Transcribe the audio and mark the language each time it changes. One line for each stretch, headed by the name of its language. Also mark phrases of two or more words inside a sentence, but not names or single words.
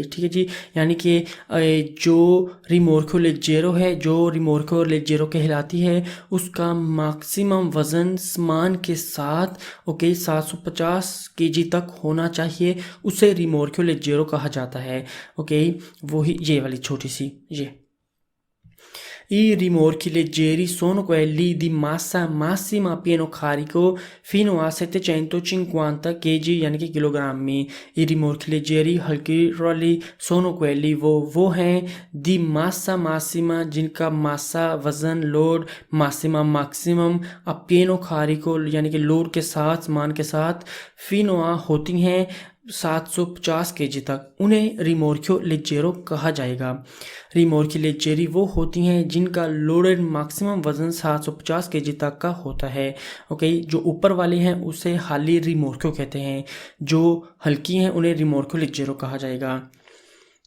Hindi: ठीक है जी, यानी कि जो
Italian: rimorchio leggero
Hindi: है, जो
Italian: rimorchio leggero
Hindi: कहलाती है, उसका मैक्सिमम वज़न सामान के साथ ओके 750 केजी तक होना चाहिए, उसे
Italian: rimorchio leggero
Hindi: कहा जाता है।
Italian: ओके,
Hindi: वही ये वाली छोटी सी ये
Italian: I rimorchi leggeri sono quelli di massa massima a pieno carico fino a 750 kg
Hindi: यानी कि
Italian: किलोग्रामी। I rimorchi leggeri
Hindi: हल्की ट्रॉली
Italian: sono quelli
Hindi: वो हैं
Italian: di massa massima
Hindi: जिनका मासा वज़न लोड मासिमा मैक्सिमम
Italian: a pieno carico
Hindi: यानी कि लोड के साथ सामान के साथ
Italian: fino a
Hindi: होती हैं 750 केजी तक, उन्हें
Italian: rimorchio leggero
Hindi: कहा जाएगा।
Italian: rimorchi leggeri
Hindi: वो होती हैं जिनका
English: loaded maximum
Hindi: वज़न 750 केजी तक का होता है। ओके, जो ऊपर वाले हैं उसे हाली रिमोर्क्यो कहते हैं, जो हल्की हैं उन्हें
Italian: rimorchio leggero
Hindi: कहा जाएगा।